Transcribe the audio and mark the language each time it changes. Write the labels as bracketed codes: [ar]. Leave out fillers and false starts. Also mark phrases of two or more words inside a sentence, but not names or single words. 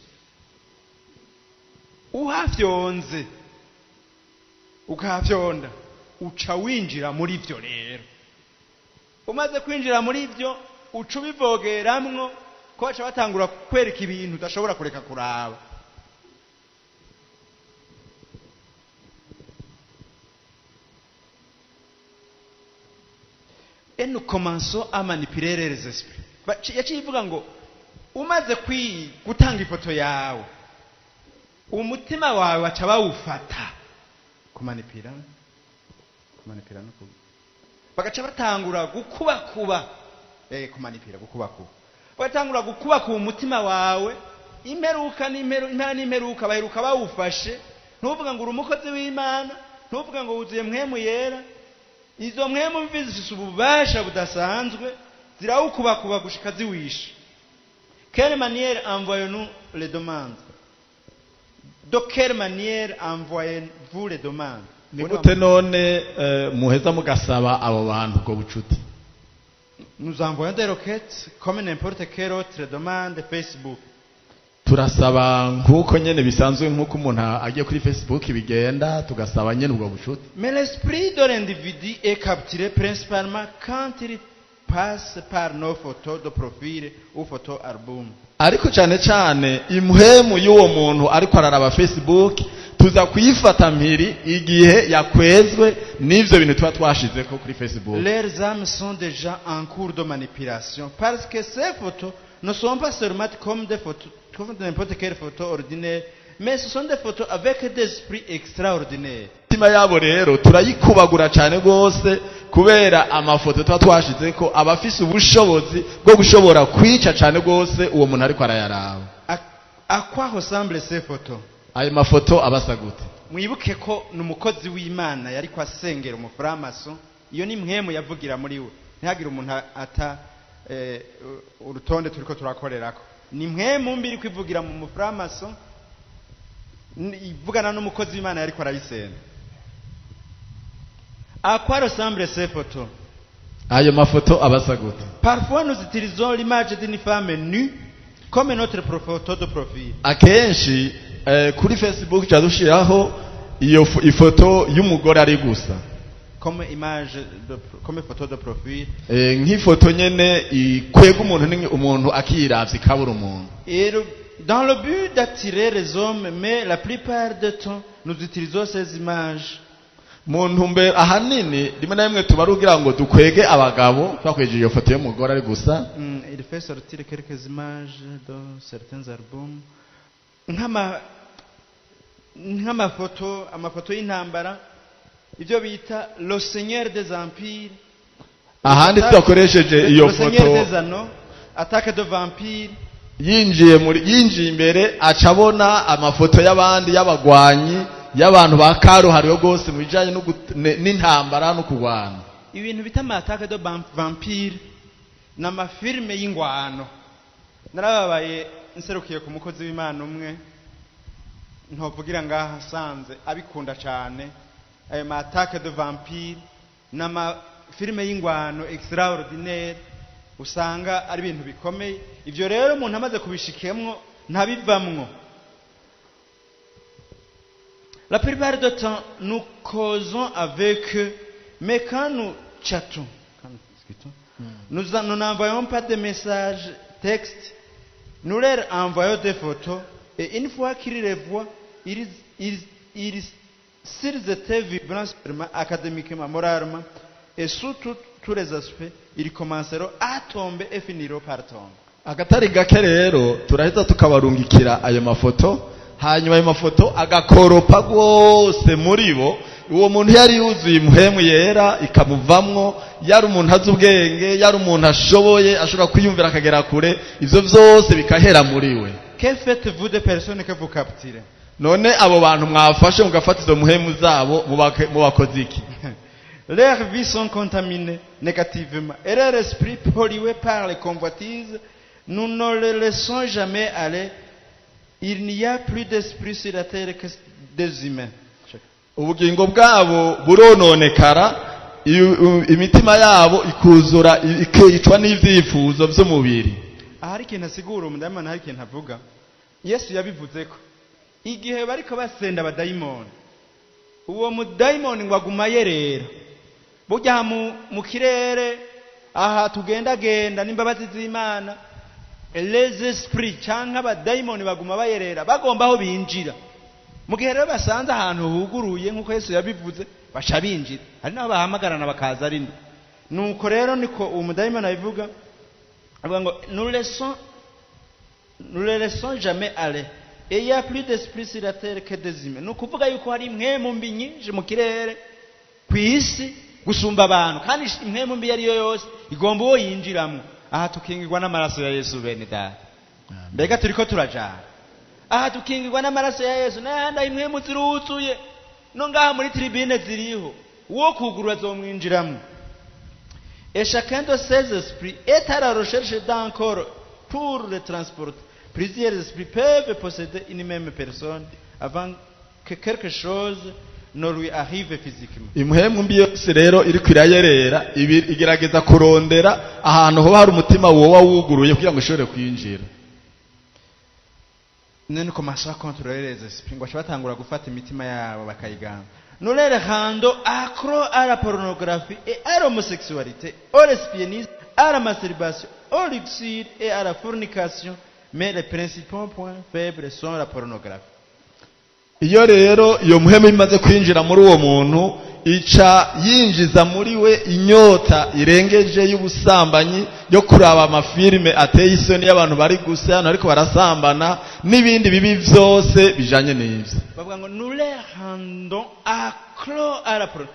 [rn] Uhafyonze ukafyonda uca winjira muri byo rero. Umaze kwinjira muri byo uca ubivogeramwo ko baca batangura kwereka ibintu udashobora kureka kuraba. [fr] Et nous commençons à manipuler les esprits. [rn] Yaciye ivuga ngo umaze gutanga ifoto yawe umutima wawe waca bawufata kumanipira no bagaca batangura gukubakuba kumanipira gukubakuba batangura gukubakuba umutima wawe imperuka n'imperuka baheruka bawufashe. Ntuvuga ngo uri umukozi w'Imana, ntuvuga ngo wuzuye mpwemu yera. Izo mpwemu mbi zifise ububasha budasanzwe zirawukubakuba gushika ziwisha. [fr] Quelle manière envoyons-nous les demandes? De quelle manière envoyez-vous les demandes? [rn] Nigute none muheza mugasaba abo bantu go bucuti? [fr] Nous envoyons des requêtes comme n'importe quelle autre demande Facebook. [rn] Turasaba nkuko nyene bisanzwe nkuko umuntu agiye kuri Facebook bigenda tugasaba nyene ubwo bucuti. [fr] Mais l'esprit de l'individu est capturé principalement quand il passe par nos photos de profil ou photo album. [rn] Ariko cyane imhemu y'uwo muntu ariko araraba Facebook tuza kuyifata mpiri igihe yakwezwe n'ivyo bintu tuba twashizeko kuri Facebook. [fr] Leurs âmes sont déjà en cours de manipulation parce que ces photos ne sont pas seulement comme des photos, comme n'importe quelle photo ordinaire, mais ce sont des photos avec des esprits extraordinaires. [rn] Imitima yabo rero turayikubagura cyane gose kubera amafoto tuba twashizeko abafise ubushobozi bwo gushobora kwica cyane gose uwo muntu ariko arayaraba. [fr] À quoi ressemblent ces photos? [rn] Ayo mafoto abasa gute? Mwibuke ko n'umukozi w'Imana yari kwasengera umuframaso, iyo ni mwemu yavugira muri we. Ntihagire umuntu ata urutonde turiko turakorerako. Ni mwemu mbiri kwivugira mu muframaso, ivugana n'umukozi w'Imana yari kwarayisenga. [fr] À quoi ressemblent ces photos? [rn] Ayo mafoto abasa gute? [fr] Parfois nous utilisons l'image d'une femme nue comme notre photo de profil. [rn] Akenshi kuri Facebook cyadushiraho iyo ifoto y'umugore ari gusa. [fr] Comme image comme photo de profil. [rn] Nk'ifoto nyene ikwega umuntu akiravye kabura umuntu. [fr] Et dans le but d'attirer les hommes, mais la plupart du temps nous utilisons ces images. [rn] Muntu mbe ahanini rimwe na rimwe tubarugira ngo dukwege abagabo twakweje iyo foto y'umugore ari gusa. [fr] Il fait sortir quelques images dans certains albums. [rn] Nk'amafoto, amafoto y'intambara, ibyo bita [fr] le seigneur des empires. [rn] Ahandi twakoresheje iyo foto. [fr] Le seigneur des anneaux, attaque de vampires. [rn] Yinjiye imbere acabona amafoto y'abandi y'abagwanyi y'abantu ba karuhariwe gose mu bijanye n'intambara no kurwana. Ibintu bita [fr] attaque de vampires [rn] n'amafilme y'ingwano. Narababaye nserukiye ku mukozi w'Imana umwe ntovugira ngaha sanze abikunda cyane ayo [fr] attaque de vampires [rn] n'amafilme y'ingwano extraordinaire, usanga ari ibintu bikomeye. Ivyo rero umuntu amaze kubishikemwo ntabivamwo. [fr] La plupart du temps nous causons avec eux, mais quand nous chattons, nous n'envoyons pas de messages textes, nous leur envoyons des photos, et une fois qu'ils les voient, s'ils étaient vibrants académiquement, moralement, et sous tous les aspects, ils commenceront à tomber et finiront par tomber. [rn] Akatari gake rero turahita tukabarungikira ayo mafoto, hanyuma ayo mafoto agakoropa rwose muri bo. Uwo muntu yari yuzuye muhemu yera ikamuvamwo, yari umuntu azi ubwenge, yari umuntu ashoboye ashobora kwiyumvira akagera kure, ivyo vyose bikahera muri we. [fr] Que faites-vous des personnes que vous capturez? [rn] None abo bantu mwafashe mugafata izo muhemu zabo mubakoze iki? [fr] Leurs vies sont contaminées négativement et leur esprit pollué par les convoitises. Nous ne les laissons jamais aller. Il n'y a plus d'esprit sur la terre que des humains. [rn] Ubugingo bwabo burononekara, imitima yabo ikuzura ikicwa n'ivyifuzo vy'umubiri. Ahari ikintu asigura umudayimoni, hari ikintu avuga. Yesu yabivuzeko igihe bariko basenda abadayimoni, uwo mudayimoni ngo aguma yerera. Burya mu kirere aha tugendagenda n'imbabazi z'Imana, [fr] les esprits [rn] canke abadayimoni baguma bayerera bagomba aho binjira. Mu gihe rero basanze ahantu huguruye nk'uko Yesu yabivuze baca binjira, hari naho bahamagarana bakaza ari ndo. Nuko rero niko uwo mudayimoni abivuga, avuga ngo [fr] nous les laissons jamais aller. Et il y a plus d'esprit sur la terre que des humains. [rn] Nukuvuga yuko hari impwemu mbi nyinshi mu kirere kw'isi gusumba abantu, kandi impwemu mbi yari yo yose igomba uwo yinjiramo. Aha tukingirwa n'amaraso ya Yesu bene data. Mbega turiko turajana. Aha tukingirwa n'amaraso ya Yesu, n'ahandi impwemu ziruzuye no ngaha muri tribune ziriho, uwo kugurura azomwinjiramo. [fr] Et chacun de ces esprits est à la recherche d'un corps pour le transporter. Plusieurs esprits peuvent posséder une même personne avant que quelque chose ne lui arrive physiquement. [rn] Impwemu mbi yose rero iri kwirayerera igerageza kurondera ahantu ho hari umutima wowa wuguruye kugira ngo ishobore kwinjira. [fr] Nous commençons à contrôler les esprits. [rn] Ngo batangura gufata imitima yabo bakayigamba. [fr] Nous les rendons accros à la pornographie et à l'homosexualité, au lesbianisme, à la masturbation, au luxure et à la fornication. Mais les principaux points faibles sont la pornographie. [rn] iyo rero iyo muhemu imaze kwinjira muri uwo muntu ica yinjiza muri we inyota irengeje y'ubusambanyi yo kuraba amafilime ateye isoni y'abantu bari gusana ariko barasambana n'ibindi bibi byose bijanye n'ivyo. bavuga ngo [fr] nous les rendons accro à la porno.